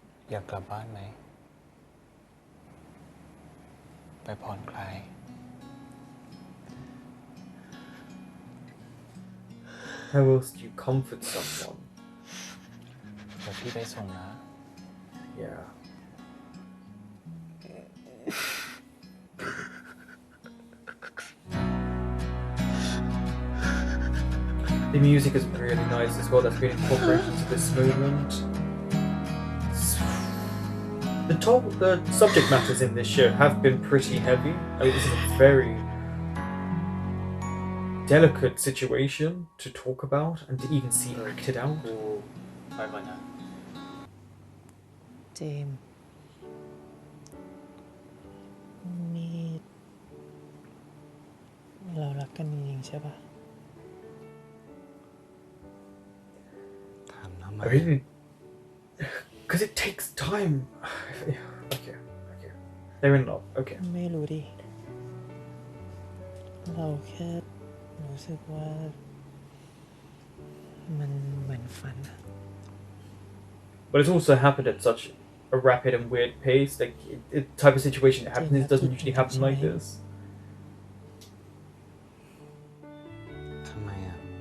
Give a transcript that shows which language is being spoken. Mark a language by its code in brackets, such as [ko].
[th] อยากกลับบ้านไหม ไปผ่อนคลาย [en] How else do you comfort someone? [th] เดี๋ยวพี่ไปส่งนะ [en] Yeah. The music is really nice as well. That's been incorporated into this moment. The subject matters in this show have been pretty heavy. I mean, this is a very delicate situation to talk about and to even see acted out. [th] กูไปก่อนนะ เจมส์นี่เรารักกันจริงๆใช่ปะ ถามทำไม [en] I mean, because it takes time. Okay. They're in love. Okay. [th] ไม่รู้ดิ เราแค่รู้สึกว่า มันเหมือนฝันอะ [en] But it's also happened at such a rapid and weird pace. Like, the type of situation that happens, it doesn't usually happen like this. [th] ทำไมอ่ะ